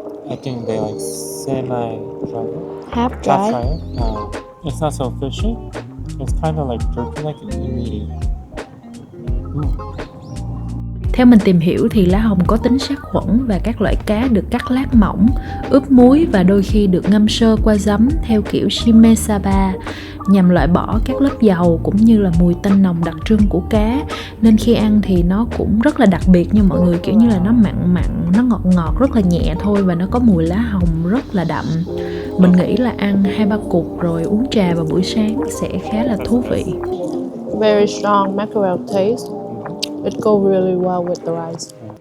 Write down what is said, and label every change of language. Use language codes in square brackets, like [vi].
[en] I think they like semi-dry. Half Half dry. dry. It's not so fishy. It's kind of like jerky, like an meaty. [vi] Theo mình tìm hiểu thì lá hồng có tính sát khuẩn và các loại cá được cắt lát mỏng, ướp muối và đôi khi được ngâm sơ qua giấm theo kiểu shimesaba nhằm loại bỏ các lớp dầu cũng như là mùi tanh nồng đặc trưng của cá. Nên khi ăn thì nó cũng rất là đặc biệt nha mọi người, kiểu như là nó mặn mặn, nó ngọt ngọt rất là nhẹ thôi và nó có mùi lá hồng rất là đậm. Mình nghĩ là ăn 2-3 cục rồi uống trà vào buổi sáng sẽ khá là thú vị. [en] Very strong mackerel taste. It goes really well with the rice.